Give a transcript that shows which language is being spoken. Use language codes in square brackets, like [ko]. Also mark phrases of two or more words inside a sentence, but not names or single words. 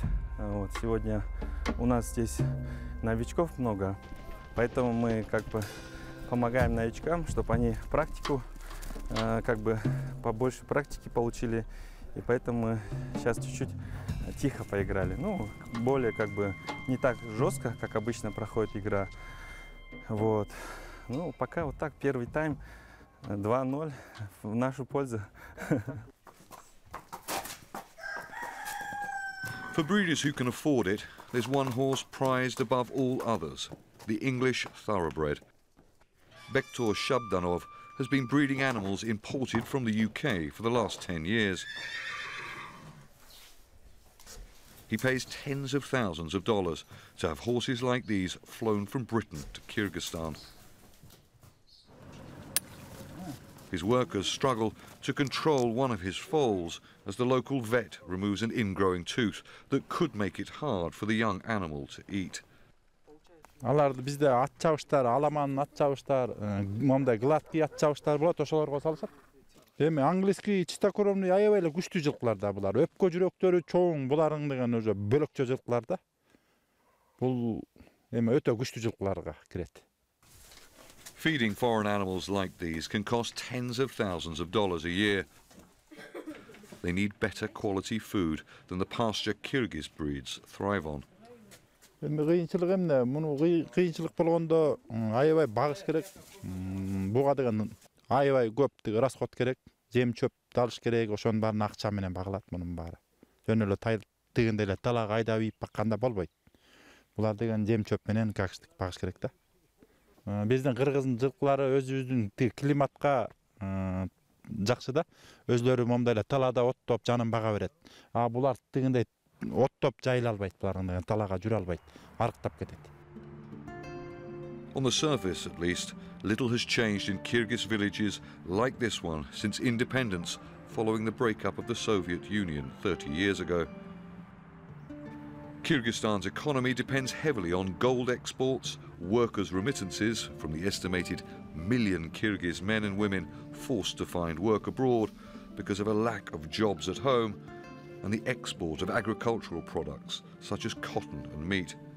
[ru] Вот, сегодня у нас здесь новичков много, поэтому мы как бы помогаем новичкам, чтобы они практику, как бы побольше практики получили. И поэтому мы сейчас чуть-чуть тихо поиграли. Ну, более как бы не так жестко, как обычно проходит игра. Вот. Ну, пока вот так, первый тайм 2-0 в нашу пользу. [en] For breeders who can afford it, there's one horse prized above all others, the English thoroughbred. Bektor Shabdanov has been breeding animals imported from the UK for the last 10 years. He pays tens of thousands of dollars to have horses like these flown from Britain to Kirgistan. His workers struggle to control one of his foals as the local vet removes an ingrowing tooth that could make it hard for the young animal to eat. [ky] Аларды бизде ат чабыштар, аламанын ат чабыштар, момдай гладкий ат чабыштар болот, ошолорго салышат. Эми [ru] английский чистокровный [ky] аябай эле күчтүү жылкылар да булар. Өпкө жүрөктөрү чоң, буларың деген уже бөлөкчө жылкылар да. Бул эми өтө күчтүү жылкыларга кирет. [en] Feeding foreign animals like these can cost tens of thousands of dollars a year. They need better quality food than the pasture Kirgiz breeds thrive on. [ky] Эми кыйынчылык эмне? Муну кыйынчылык болгондо аябай багыш керек. Буга деген аябай көп расход керек. Жем чөп алыш керек. Ошонун баарын акча менен багылат мунун баары. Жөн эле дегенде эле талаага айдап ийип бакканда болбойт. Булар деген жем чөп менен качтык багыш керек да. Биздин кыргыздын жылкылары өзүбүздүн климатка жакшы да. Өзлөрү момдай эле талаада оттоп жанын бага берет. А булар дегенде оттоп жайыла албайт, булардын талаага жүрө албайт, арыктап кетет. [en] On the surface, at least, little has changed in Kyrgyz villages like this one since independence following the breakup of the Soviet Union 30 years ago. Kyrgyzstan's economy depends heavily on gold exports, workers' remittances from the estimated million Kyrgyz men and women forced to find work abroad because of a lack of jobs at home, and the export of agricultural products such as cotton and meat.